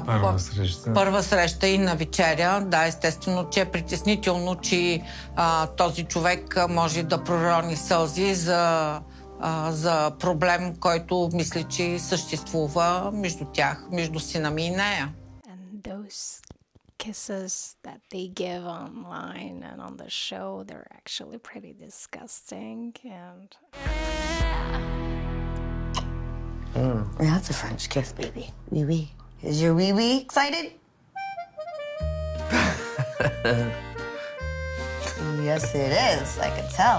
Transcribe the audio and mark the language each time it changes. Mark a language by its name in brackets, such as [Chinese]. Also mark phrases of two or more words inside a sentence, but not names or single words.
[Bulgarian] Първа среща. първа среща и на вечеря. Да, естествено, че е притеснително, че този човек може да пророни сълзи за проблем, който мисля, че съществува между тях, между сина ми и нея. [English] And those kisses that they give online and on the show, they're actually pretty disgusting. And That's a French kiss, baby. Wee wee. Is your wee wee excited? Yes, it is. I could tell.